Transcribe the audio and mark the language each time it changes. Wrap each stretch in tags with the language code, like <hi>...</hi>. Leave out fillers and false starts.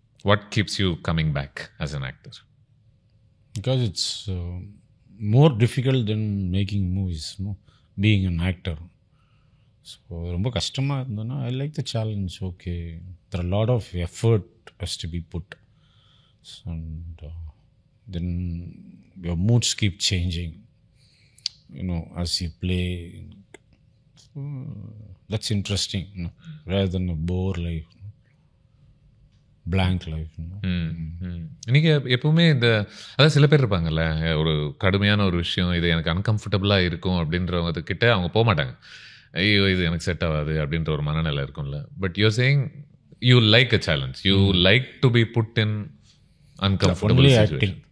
<en>What keeps you coming back as an actor? Because it's more difficult than making movies, no? Being an actor. So</en> <ta>ரொம்ப கஷ்டமாக இருந்ததுன்னா</ta> <en>I like the challenge. Okay, there are a lot of effort has to be put, and then your moods keep changing, as you play. That's interesting, rather than a bore life, blank life.</en> <ta>நீங்கள் எப்பவுமே அதாவது சில பேர் இருப்பாங்கல்ல, ஒரு கடுமையான ஒரு விஷயம், இது எனக்கு அன்கம்ஃபர்டபுளாக இருக்கும் அப்படின்றவங்கக்கிட்ட அவங்க போக மாட்டாங்க. ஐயோ இது எனக்கு செட் ஆகாது அப்படின்ற ஒரு மனநிலை இருக்கும்ல.</ta> <en>But you saying you like a challenge, you like to be put in uncomfortable situation.</en>